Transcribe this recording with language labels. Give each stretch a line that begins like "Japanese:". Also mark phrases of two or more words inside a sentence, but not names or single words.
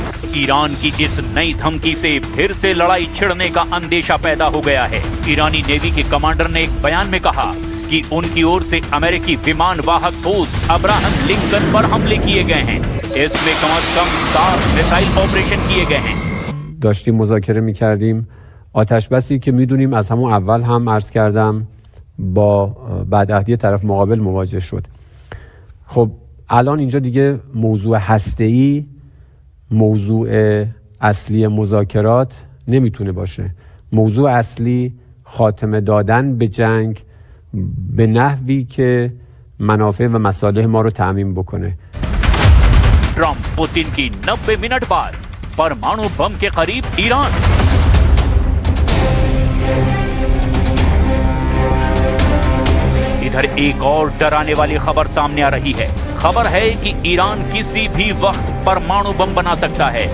Hindi: ईरान की इस नई धमकी से फिर से लड़ाई छिड़ने का अंदेशा पैदा हो गया है। ईरानी नेवी के कमांडर ने एक बयान में कहा कि उनकी ओर से अमेरिकी विमान वाहक पोत अब्राहम लिंकन पर हमले किए गए हैं। इसमें कम से कम 7
English: missile operation
Hindi: किए गए हैं।
Persian: داشتیم مذاکره می‌کردیم آتش بسی که می‌دونیم از همون اول هم عرض کردم با بدعهدی طرف مقابل مواجه شد. خب الان اینجا دیگه موضوع هسته‌ای موضوع اصلی مذاکرات نمیتونه باشه. موضوع اصلی خاتمه دادن به جنگ به نحوی که منافع و مصالح ما رو تأمین بکنه.
Hindi: ट्रंप पुतिन की 90 मिनट बाद परमाणु बम के करीब ईरान। इधर एक और डराने वाली खबर सामने आ रही है। खबर है कि ईरान किसी भी वक्त परमाणु बम बना सकता है।